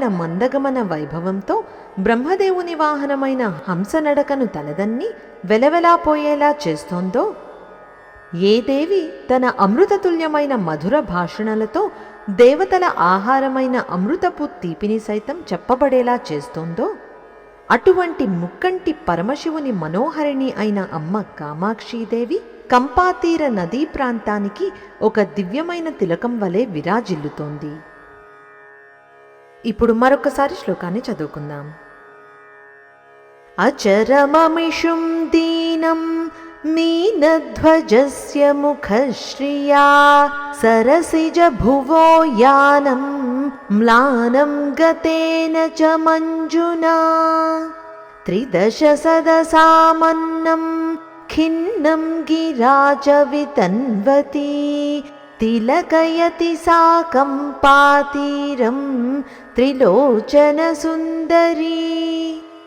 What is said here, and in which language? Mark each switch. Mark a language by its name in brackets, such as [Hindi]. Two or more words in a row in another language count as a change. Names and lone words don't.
[Telugu] మందగమన వైభవంతో బ్రహ్మదేవుని వాహనమైన హంసనడకను తలదన్ని వెలవెలాపోయేలా చేస్తోందో, ఏ దేవి తన అమృతతుల్యమైన మధుర భాషణలతో దేవతల ఆహారమైన అమృతపు తీపిని సైతం చెప్పబడేలా చేస్తోందో, అటువంటి ముక్కంటి పరమశివుని మనోహరిణి అయిన అమ్మ కామాక్షీదేవి కంపాతీర నదీ ప్రాంతానికి ఒక దివ్యమైన తిలకం వలె విరాజిల్లుతోంది. ఇప్పుడు మరొకసారి శ్లోకాన్ని చదువుకుందాం. [Sanskrit] అచరమమిషుం దీనం मीनध्वजस्य मुखश्रिया सरसिजभुवो यानं म्लानं गतेन च मञ्जुना त्रिदशसदसामन्नं खिन्नं गिरा च वितन्वती तिलकयति सा कम्पातीरं त्रिलोचनसुन्दरी।